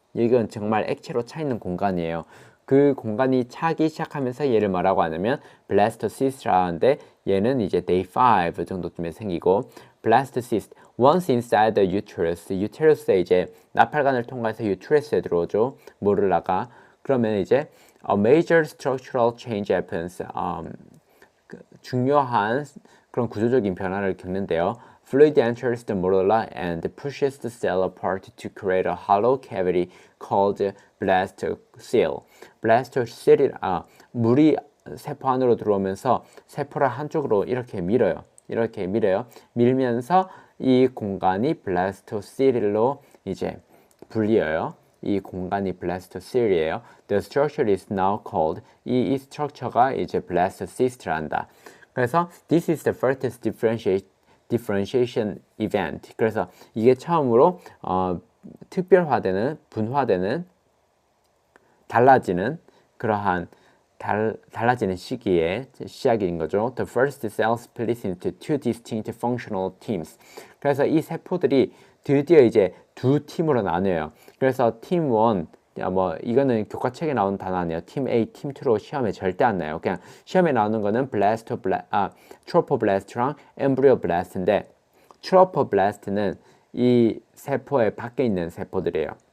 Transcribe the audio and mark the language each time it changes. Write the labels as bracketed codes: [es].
[ko] 이건 정말 액체로 차 있는 공간이에요. 그 공간이 차기 시작하면서 얘를 뭐라고 하냐면 블라스토시스트라 하는데 얘는 이제 day 5 정도쯤에 생기고 블라스토시스트 [en] once inside the uterus [ko] 에 이제 나팔관을 통과해서 uterus에 들어오죠. 모룰라가. 그러면 이제 [en] a major structural change happens. [ko] 중요한 그런 구조적인 변화를 겪는데요. [en] Fluid enters the medulla and pushes the cell apart to create a hollow cavity called blastocele. [ko] blastocele 물이 세포 안으로 들어오면서 세포를 한쪽으로 이렇게 밀어요. 밀면서 이 공간이 블라스토셀로 이제 불리어요. 이 공간이 블라스토셀이에요. [en] The structure is now called [ko] 이 스트럭처가 이제 [en] blastocyst란다. [ko] 그래서 [en] this is the first differentiation event. [ko] 그래서 이게 처음으로 특별화되는, 분화되는, 달라지는 그러한 달라지는 시기의 시작인 거죠. [en] The first cell splits into two distinct functional teams. [ko] 그래서 이 세포들이 드디어 이제 두 팀으로 나뉘어요. 그래서 팀 1, 이거는 교과책에 나오는 단어 아니에요. 팀 A, 팀 2로 시험에 절대 안 나요. 그냥 시험에 나오는 거는 트로포블라스트랑 엠브리오블라스트인데 트로포블라스트는 이 세포의 밖에 있는 세포들이에요.